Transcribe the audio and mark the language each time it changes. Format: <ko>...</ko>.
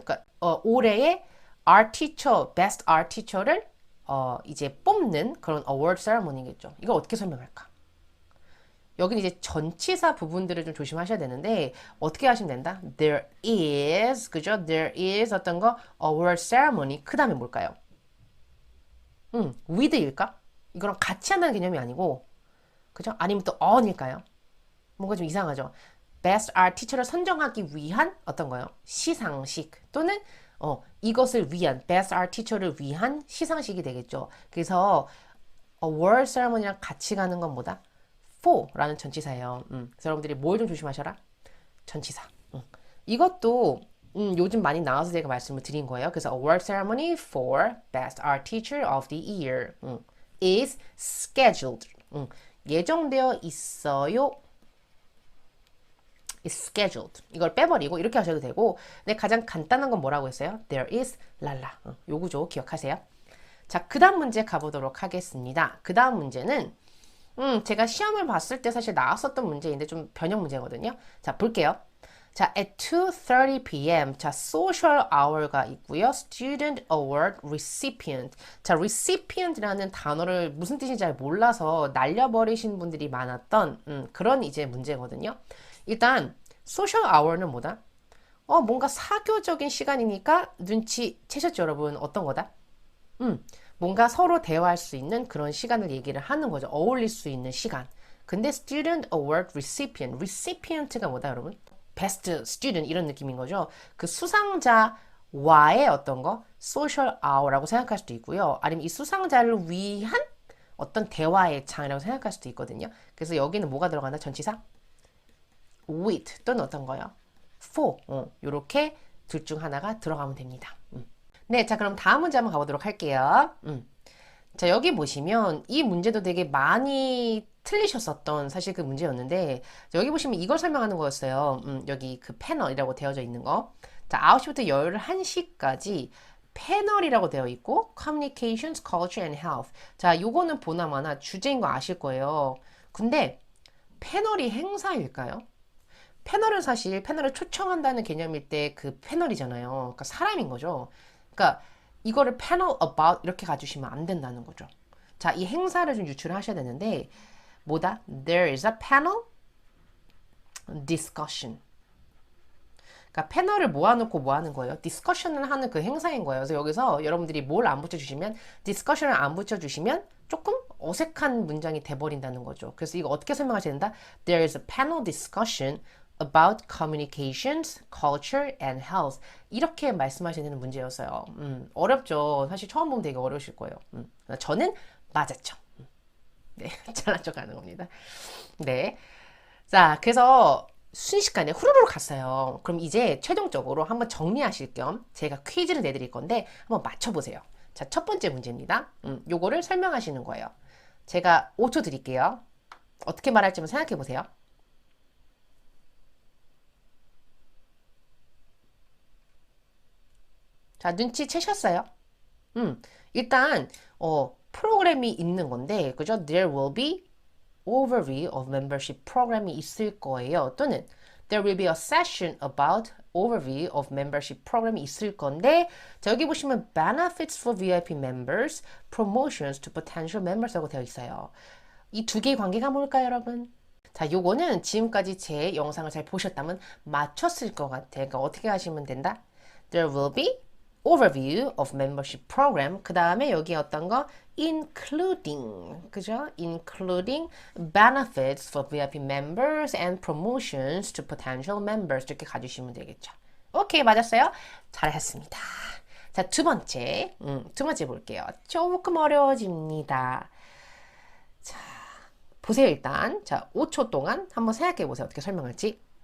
<ko>그러니까 올해의 Art Teacher, Best Art Teacher를 이제 뽑는 그런 award ceremony겠죠. 이걸 어떻게 설명할까? 여기는 이제 전치사 부분들을 좀 조심하셔야 되는데 어떻게 하시면 된다?</ko> <en>There is,</en> <ko>그죠?</ko> <en>There is</en> <ko>어떤 거</ko> <en>award ceremony.</en> <ko>그 다음에 뭘까요?</ko> <en>with</en> <ko>일까? 이거랑 같이 한다는 개념이 아니고, 그죠? 아니면 또 on일까요? 뭔가 좀 이상하죠? Best Art Teacher를 선정하기 위한 어떤 거요? 시상식 또는 이것을 위한 Best Art Teacher를 위한 시상식이 되겠죠. 그래서 award ceremony랑 같이 가는 건 뭐다? for라는 전치사예요. 그래서 여러분들이 뭘 좀 조심하셔라? 전치사. 이것도 요즘 많이 나와서 제가 말씀을 드린 거예요. 그래서</ko> <en>award ceremony for Best Art Teacher of the Year is scheduled.</en> <ko>예정되어 있어요.</ko> <en>is scheduled.</en> <ko>이걸 빼버리고 이렇게 하셔도 되고 근데 가장 간단한 건 뭐라고 했어요?</ko> <en>There is</en> <ko>랄라. 요 구조 기억하세요. 자, 그 다음 문제 가보도록 하겠습니다. 그 다음 문제는 제가 시험을 봤을 때 사실 나왔었던 문제인데 좀 변형 문제거든요. 자, 볼게요. 자,</ko> <en>at 2:30 p.m.</en> <ko>자,</ko> <en>social hour가</en> <ko>있고요.</ko> <en>student award recipient.</en> <ko>자, recipient이라는 단어를 무슨 뜻인지 잘 몰라서 날려버리신 분들이 많았던 그런 이제 문제거든요. 일단 social hour는 뭐다? 뭔가 사교적인 시간이니까 눈치 채셨죠, 여러분? 어떤 거다? 뭔가 서로 대화할 수 있는 그런 시간을 얘기를 하는 거죠. 어울릴 수 있는 시간.</ko> <en>근데 student award recipient.</en> <ko>recipient가 뭐다, 여러분?</ko> <en>best student</en> <ko>이런 느낌인 거죠. 그 수상자와의 어떤 거 social hour라고 생각할 수도 있고요. 아니면 이 수상자를 위한 어떤 대화의 장이라고 생각할 수도 있거든요. 그래서 여기는 뭐가 들어간다? 전치사? with 또는 어떤 거요? for 요렇게 둘 중 하나가 들어가면 됩니다. 네, 자 그럼 다음 문제 한번 가보도록 할게요. 자 여기 보시면 이 문제도 되게 많이 틀리셨었던 사실 그 문제였는데 여기 보시면 이걸 설명하는 거였어요. 여기 그 패널이라고 되어져 있는 거. 자 9시부터 11시까지 패널이라고 되어 있고 Communications, Culture and Health. 자 요거는 보나마나 주제인 거 아실 거예요. 근데 패널이 행사일까요? 패널은 사실 패널을 초청한다는 개념일 때 그 패널이잖아요. 그러니까 사람인 거죠. 그러니까 이거를</ko> <en>panel about</en> <ko>이렇게 가주시면 안 된다는 거죠. 자, 이 행사를 좀 유출을 하셔야 되는데 뭐다?</ko> <en>There is a panel discussion.</en> <ko>그러니까 패널을 모아놓고 뭐 하는 거예요? 디스커션을 하는 그 행사인 거예요. 그래서 여기서 여러분들이 뭘 안 붙여주시면 디스커션을 안 붙여주시면 조금 어색한 문장이 돼버린다는 거죠. 그래서 이거 어떻게 설명하셔야 된다?</ko> <en>There is a panel discussion about communications, culture and health.</en> <ko>이렇게 말씀하셔야 되는 문제였어요. 어렵죠. 사실 처음 보면 되게 어려우실 거예요. 저는 맞았죠. 네, 잘난 척 하는 겁니다. 네. 자, 그래서 순식간에 후루룩 갔어요. 그럼 이제 최종적으로 한번 정리하실 겸 제가 퀴즈를 내드릴 건데 한번 맞춰보세요. 자, 첫 번째 문제입니다. 요거를 설명하시는 거예요. 제가 5초 드릴게요. 어떻게 말할지 한번 생각해 보세요. 자, 눈치 채셨어요? 일단 프로그램이 있는 건데, 그죠?</ko> <en>There will be overview of membership</en> <ko>프로그램이 있을 거예요. 또는</ko> <en>there will be a session about overview of membership</en> <ko>프로그램이 있을 건데, 자, 여기 보시면</ko> <en>benefits for VIP members, promotions to potential members</en> <ko>라고 되어 있어요. 이 두 개의 관계가 뭘까요, 여러분? 자, 요거는 지금까지 제 영상을 잘 보셨다면 맞췄을 것 같아요. 그러니까 어떻게 하시면 된다?</ko> <en>There will be overview of membership program.</en> <ko>그 다음에 여기 어떤 거? including. 그죠?</ko> <en>including benefits for VIP members and promotions to potential members.</en> <ko>이렇게 가주시면 되겠죠. 오케이, 맞았어요? 잘했습니다. 자, 두 번째 볼게요. 조금 어려워집니다. 자, 보세요, 일단. 자, 5초 동안 한번 생각해 보세요. 어떻게 설명할지.</ko>